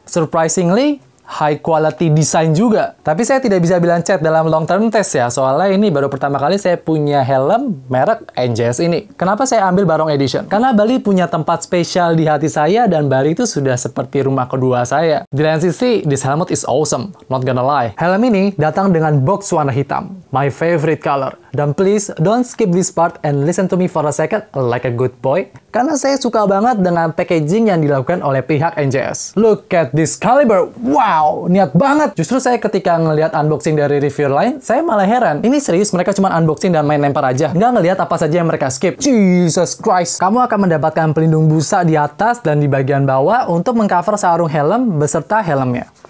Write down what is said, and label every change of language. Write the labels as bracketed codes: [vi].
[en] Surprisingly, high quality design [id] juga. Tapi saya tidak bisa bilang cat dalam [en] long term test [id] ya, soalnya ini baru pertama kali saya punya helm merek NJS ini. Kenapa saya ambil Barong Edition? Karena Bali punya tempat spesial di hati saya dan Bali itu sudah seperti rumah kedua saya. Di lain sisi, [en] this helmet is awesome, not gonna lie. [id] Helm ini datang dengan box warna hitam, [en] my favorite color. Dan please, don't skip this part and listen to me for a second like a good boy. [id] Karena saya suka banget dengan packaging yang dilakukan oleh pihak NJS. [en] Look at this caliber, [id] wow, niat banget. Justru saya ketika ngelihat unboxing dari reviewer lain, saya malah heran. Ini serius mereka cuma unboxing dan main lempar aja. Nggak ngelihat apa saja yang mereka skip. [en] Jesus Christ. [id] Kamu akan mendapatkan pelindung busa di atas dan di bagian bawah untuk mengcover sarung helm beserta helmnya.